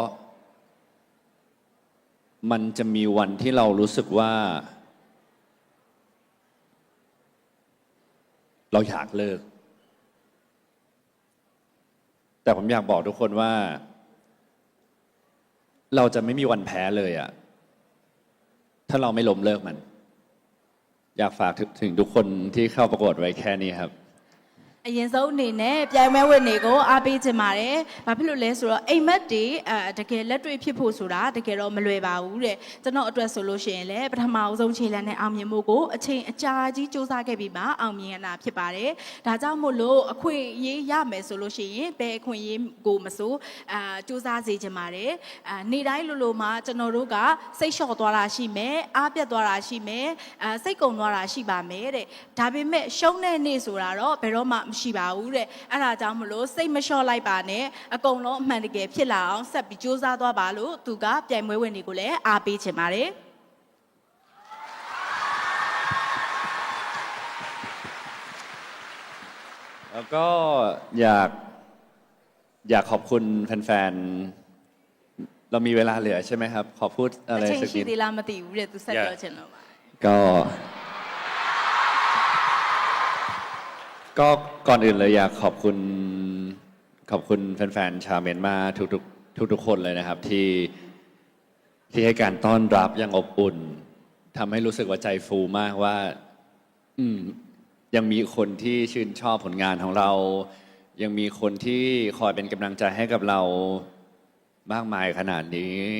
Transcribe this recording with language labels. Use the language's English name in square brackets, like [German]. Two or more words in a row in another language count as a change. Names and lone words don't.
[Thai] มันจะมีวันที่เรารู้สึกว่าเราอยากเลิกแต่ผมอยากบอกทุกคนว่าเราจะไม่มีวันแพ้เลยอะถ้าเราไม่ล้มเลิกมันอยากฝากถึงทุกคนที่เข้าประกวดไว้แค่นี้ครับ [Burmese] အရင်ဆုံးအနေနဲ့ပြိုင်ပွဲဝင်တွေကိုအားပေးချင်ပါတယ်။ဘာဖြစ်လို့လဲဆိုတော့အိမ်မက်တွေတကယ်လက်တွေ့ဖြစ်ဖို့ဆိုတာတကယ်တော့မလွယ်ပါဘူးတဲ့။ကျွန်တော်အတွက်ဆိုလို့ရှိရင် လည်းပထမအဆုံးခြေလှမ်းနဲ့အောင်မြင်မှုကိုအချိန်အကြာကြီးစူးစမ်းခဲ့ပြီးမှအောင်မြင်ရတာဖြစ်ပါတယ်။ဒါကြောင့်မို့လို့အခွင့်အရေးရမယ်ဆိုလို့ရှိရင်ဘယ်အခွင့်အရေးကိုမဆိုစူးစမ်းစေချင်ပါတယ်။နေ့တိုင်းလိုမှကျွန်တော်တို့ကစိတ်လျှော့သွားတာရှိမယ်။အားပြတ်သွားတာရှိမယ်။စိတ်ကုန်သွားတာရှိပါမယ်တဲ့။ဒါပေမဲ့ရှုံးတဲ့နေ့ဆိုတာတော့ဘယ်တော့မှမရှိပါဘူးတဲ့အဲ့ဒါကြောင့်မလို့စိတ်မလျှော့လိုက်ပါနဲ့အကုန်လုံးအမှန်တကယ်ဖြစ်လာအောင်ဆက်ပြီးစူးစမ်းသွားပါလို့သူကပြိုင်ပွဲဝင်တွေကိုလည်းအားပေးချင်ပါတယ် [Thai] แล้วก็อยากขอบคุณแฟนๆเรามีเวลาเหลือใช่ไหมครับขอพูดอะไร [Burmese] အချိန် [Thai] สัก [Burmese] ရှိ [Thai] นิด [Burmese] သေးလားမသိဘူးတဲ့သူဆက်ပြောချင်လို့ပါ [Thai] ก็ก่อนอื่นเลยอยากขอบคุณแฟนๆชาวเมียนมาทุกคนเลยนะครับที่ให้การต้อนรับอย่างอบอุ่นทำให้รู้สึกว่าใจฟูมากว่ายังมีคนที่ชื่นชอบผลงานของเรา ยังมีคนที่คอยเป็นกำลังใจให้กับเรามากมายขนาดนี้